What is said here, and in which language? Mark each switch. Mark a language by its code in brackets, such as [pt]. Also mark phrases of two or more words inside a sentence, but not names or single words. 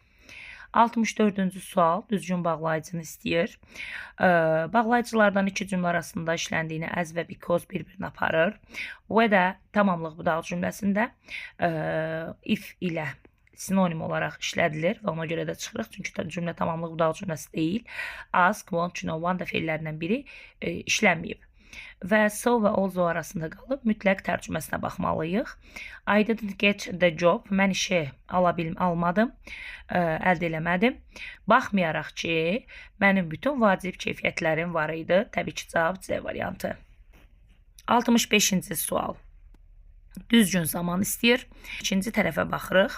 [az] 64-cü sual düzgün bağlayıcını istəyir. Bağlayıcılardan iki cümlə arasında işləndiyini as və because bir-birini aparır. Və də tamamlıq budaq cümləsində if ilə sinonim olaraq işlədilir və ona görə də çıxırıq. Çünki cümlə tamamlıq budaq cümləsi deyil. [en] Ask, want, to know, want [az] da feillərindən biri işlənməyib. Və so və also arasında qalıb mütləq tərcüməsinə baxmalıyıq. [en] I didn't get the job. [az] Mən işi almadım, əldə eləmədim. Baxmayaraq ki, mənim bütün vacib keyfiyyətlərim var idi. Təbii ki, cavab C variantı. 65-ci sual. Düzgün zaman istəyir. İkinci tərəfə baxırıq.